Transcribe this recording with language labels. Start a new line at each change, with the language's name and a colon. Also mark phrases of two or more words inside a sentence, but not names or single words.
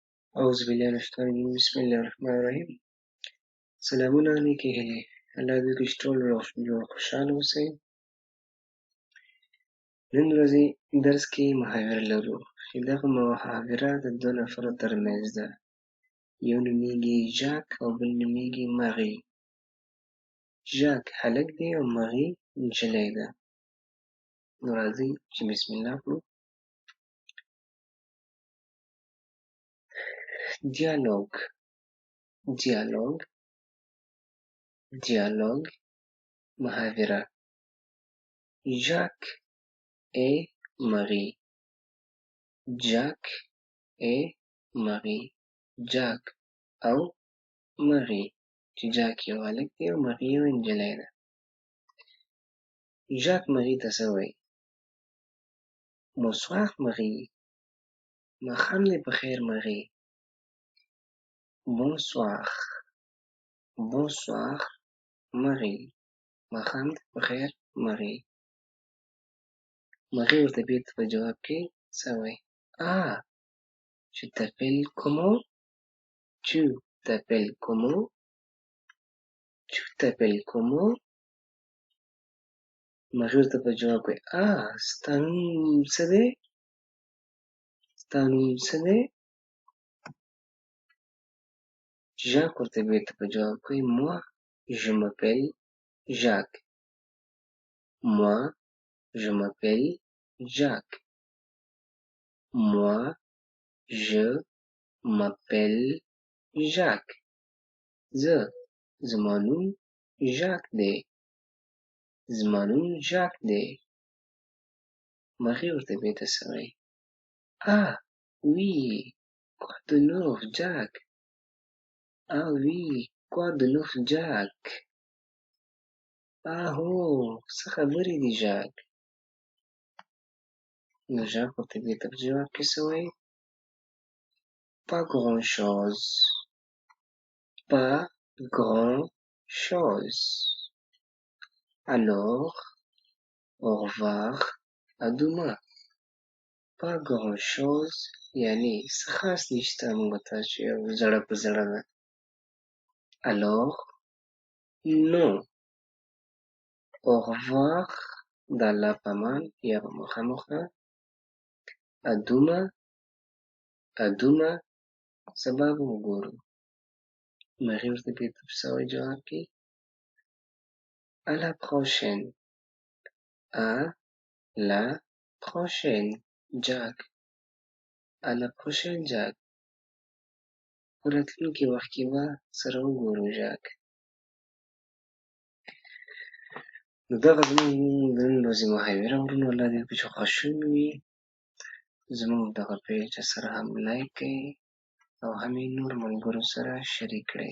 Arabic: أعوذ بالله من الشيطان الرجيم بسم الله الرحمن الرحیم.
Pashto: سلامونه نیکې هیلې. الله دې وکړي چې ټول جوړ خوشحاله اوسئ. نن ورځې درس کې محاوره لرو چې دغه محاوره د دوه نفرو ترمنځ ده. یو نومیږي ژاک او بل نومیږي مغی. ژاک هلک دی او مغی نجلۍ ده. نو راځئ چې
Arabic: بسم الله
Pashto: کړو. دیالوگ دیالوگ دیالوگ محاوره.
French: Jacques et Marie. Jacques et Marie.
Pashto: Jacques او Marie. چې جاک یو هلک دی او مغی یو نجلۍ ده. ژاک مغی ته څه وایي؟ Bonsoir مغی. ماښام دې په خیر مغی.
French: Bonsoir Bonsoir Marie.
Pashto: ماښام دې په خیر مغی. مغی ورته بېرته په جواب کې څه وایي؟
French: Ah, tu t'appelles comment? Tu t'appelles comment? Tu t'appelles comment?
Pashto: مغی ورته په جواب کې ستا نوم څه دی؟ ستا نوم څه دی؟ ژاک ورته بېرته په جواب کې
French: Moi, je m'appelle Jacques. Moi, je m'appelle Jacques. Moi, je m'appelle Jacques.
Pashto: زما نوم ژاک دی. زما نوم ژاک دی. مغی ورته بېرته څه وایي؟
French: Ah, oui, quoi de neuf, Jack? Ah oui, quoi de neuf, Jack?
Pashto: Ah هو، څه خبرې دي ژاک؟ نو ژاک ورته بېرته په جواب کې څه وایي؟
French: Pas grand chose. Pas grand chose. Alors, au revoir, à demain. Pas grand chose
Pashto: یعنی څه خاص نشته، موږ تاسو یو زړه په زړه ده.
French: Alors, non. Au revoir
Pashto: د الله په امان یا په مخامخه.
French: À demain à demain
Pashto: سبا به وګورو. مغی ورته بېرته په څه وایي جواب کې؟
French: À la prochaine. À la prochaine, Jack. À la prochaine, Jack.
Pashto: په راتلونکي وخت کې به سره وګورو ژاک. نو دغه زموږ د نن ورځې محاوره ورونو. الله دې وکړي چې خوښ شوي وي. زموږ دغه پیج سره هم لایک کړئ او هم یې نور ملګرو سره شریک کړئ.